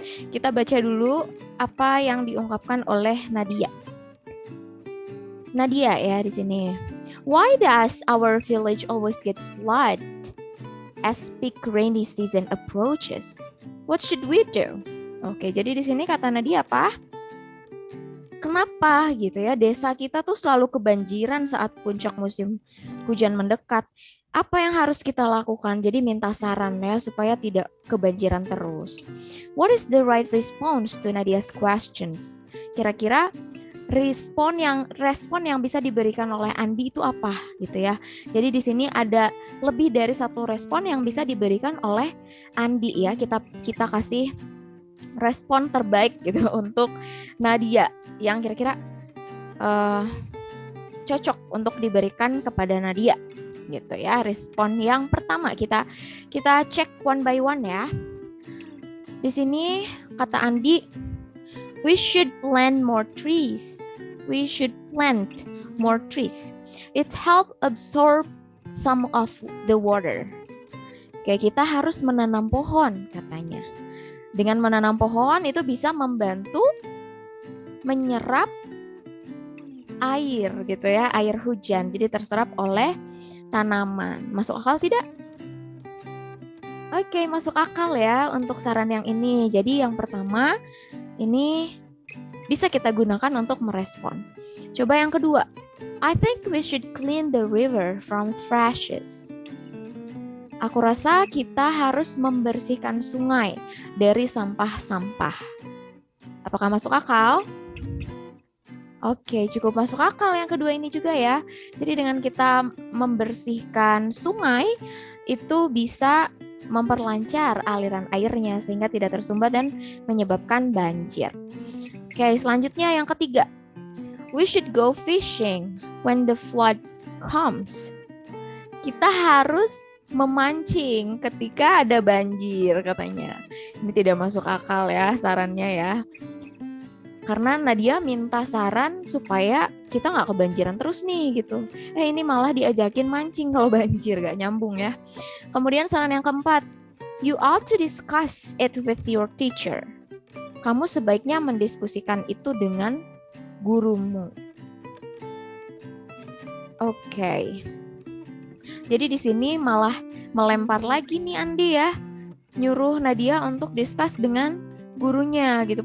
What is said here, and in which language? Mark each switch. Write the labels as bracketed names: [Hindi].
[Indonesian] Kita baca dulu apa yang diungkapkan oleh Nadia. Nadia ya di sini. [English] Why does our village always get flood as peak rainy season approaches? What should we do? [Indonesian] Oke, jadi di sini kata Nadia apa? Kenapa gitu ya? Desa kita tuh selalu kebanjiran saat puncak musim hujan mendekat. Apa yang harus kita lakukan? Jadi minta saran ya supaya tidak kebanjiran terus. [English] What is the right response to Nadia's questions? [Indonesian] Kira-kira respon yang bisa diberikan oleh Andi itu apa gitu ya. Jadi di sini ada lebih dari satu respon yang bisa diberikan oleh Andi ya. Kita kasih respon terbaik gitu untuk Nadia yang kira-kira cocok untuk diberikan kepada Nadia gitu ya. Respon yang pertama kita cek [English] one by one [Indonesian] ya. Di sini kata Andi, [English] we should plant more trees. We should plant more trees. It help absorb some of the water. [Indonesian] Oke, kita harus menanam pohon katanya. Dengan menanam pohon itu bisa membantu menyerap air gitu ya, air hujan. Jadi terserap oleh tanaman. Masuk akal tidak? Oke, masuk akal ya untuk saran yang ini. Jadi yang pertama ini bisa kita gunakan untuk merespon. Coba yang kedua. [English] I think we should clean the river from thrashes. [Indonesian] Aku rasa kita harus membersihkan sungai dari sampah-sampah. Apakah masuk akal? Oke, cukup masuk akal yang kedua ini juga ya. Jadi dengan kita membersihkan sungai, itu bisa memperlancar aliran airnya sehingga tidak tersumbat dan menyebabkan banjir. Oke, selanjutnya yang ketiga. [English] We should go fishing when the flood comes. [Indonesian] Kita harus memancing ketika ada banjir katanya. Ini tidak masuk akal ya sarannya ya. Karena Nadia minta saran supaya kita nggak kebanjiran terus nih gitu. Ini malah diajakin mancing kalau banjir, gak nyambung ya. Kemudian saran yang keempat. [English] You ought to discuss it with your teacher. [Indonesian] Kamu sebaiknya mendiskusikan itu dengan gurumu. Oke. Jadi di sini malah melempar lagi nih Andi ya. Nyuruh Nadia untuk discuss dengan gurunya gitu.